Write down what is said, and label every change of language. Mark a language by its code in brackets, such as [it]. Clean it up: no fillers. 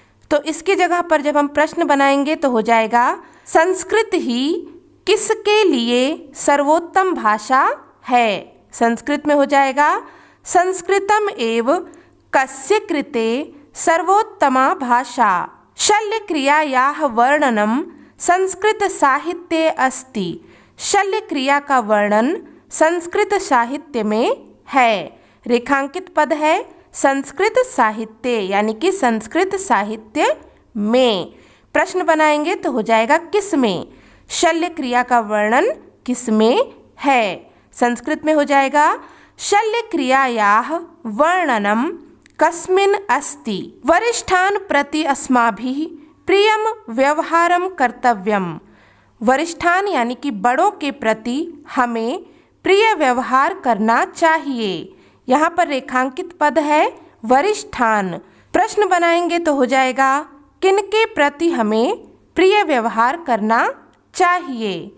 [hi] तो इसकी जगह पर जब हम प्रश्न बनाएंगे तो हो जाएगा संस्कृत ही किसके लिए सर्वोत्तम भाषा है। संस्कृत में हो जाएगा [sa] संस्कृतम एव कस्य कृते सर्वोत्तमा भाषा। शल्य क्रियायाः वर्णनम संस्कृत साहित्ये अस्ति। [hi] शल्य क्रिया का वर्णन संस्कृत साहित्य में है। रेखांकित पद है संस्कृत साहित्य यानी कि संस्कृत साहित्य में। प्रश्न बनाएंगे तो हो जाएगा किस में। शल्य क्रिया का वर्णन किस में है। संस्कृत में हो जाएगा [sa] शल्य क्रियायाः वर्णनम कस्मिन् अस्ति। वरिष्ठान् प्रति अस्माभिः प्रियं व्यवहारं कर्तव्यम। [hi] वरिष्ठान यानी कि बड़ों के प्रति हमें प्रिय व्यवहार करना चाहिए। यहाँ पर रेखांकित पद है वरिष्ठान। प्रश्न बनाएंगे तो हो जाएगा किनके प्रति हमें प्रिय व्यवहार करना चाहिए।